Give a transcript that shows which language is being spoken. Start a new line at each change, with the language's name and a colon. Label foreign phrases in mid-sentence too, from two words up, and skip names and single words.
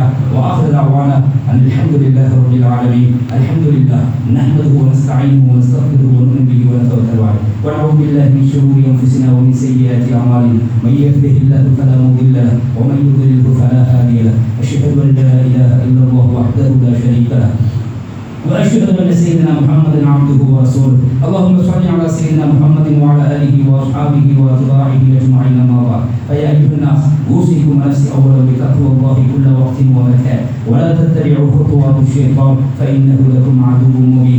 Arabic: وآخر دعوانا الحمد لله رب العالمين. الحمد لله نحمده و نستعينه و نستغفره و نؤمن به و نتوكل عليه و نعوذ بالله من شرور أنفسنا و من سيئات أعمالنا من يهده الله فلا مضل له و من يضلل فلا هادي له أشهد أن لا إله إلا الله وحده لا شريك له وأشهد أن سيدنا محمد عبده ورسوله. اللهم صل على سيدنا محمد وعلى آله وأصحابه وأتباعه أجمعين. ما بعد، فيا أيها الناس أوصيكم ونفسي أولا بتقوى الله كل وقت ومكان، ولا تتبعوا خطوات الشيطان فإنه لكم عدو مبين.